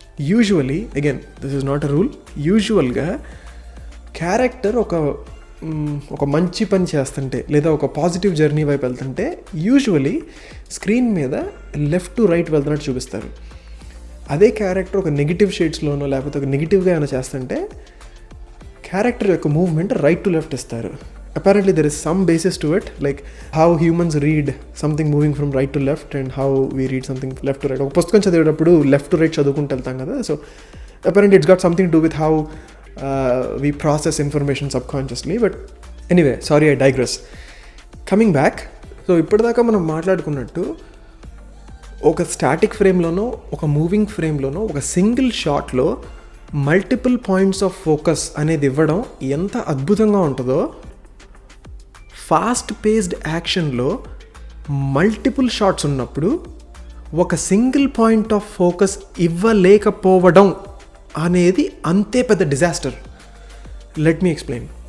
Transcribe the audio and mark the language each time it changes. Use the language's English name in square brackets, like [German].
[Telugu] Usually, [English] again this is not a rule, [Telugu] యూజువల్గా character ఒక మంచి పని చేస్తుంటే లేదా ఒక పాజిటివ్ జర్నీ వైపు వెళ్తుంటే యూజువలీ స్క్రీన్ మీద లెఫ్ట్ టు రైట్ వెళ్తున్నట్టు చూపిస్తారు. అదే క్యారెక్టర్ ఒక నెగిటివ్ షేడ్స్లోనో లేకపోతే ఒక నెగిటివ్గా ఏమైనా చేస్తుంటే క్యారెక్టర్ యొక్క మూవ్మెంట్ రైట్ టు లెఫ్ట్ ఇస్తారు. [English] Apparently there is some basis to it, like how humans read something moving from right to left and how we read something left to right. [Telugu] ఒక పుస్తకం చదివేటప్పుడు లెఫ్ట్ టు రైట్ చదువుకుంటూ వెళ్తాం కదా. [English] So apparently it's got something to do with how we process information subconsciously. But anyway, sorry I digress. Coming back, [Telugu] so ఇప్పటిదాకా మనం మాట్లాడుకున్నట్టు ఒక static ఫ్రేమ్లోనో ఒక మూవింగ్ ఫ్రేమ్లోనో ఒక సింగిల్ షాట్లో మల్టిపుల్ పాయింట్స్ ఆఫ్ ఫోకస్ అనేది ఇవ్వడం ఎంత అద్భుతంగా ఉంటుందో, ఫాస్ట్ పేస్డ్ యాక్షన్లో మల్టిపుల్ షాట్స్ ఉన్నప్పుడు ఒక సింగిల్ పాయింట్ ఆఫ్ ఫోకస్ ఇవ్వలేకపోవడం అనేది అంతే పెద్ద డిజాస్టర్. [English] Let me explain.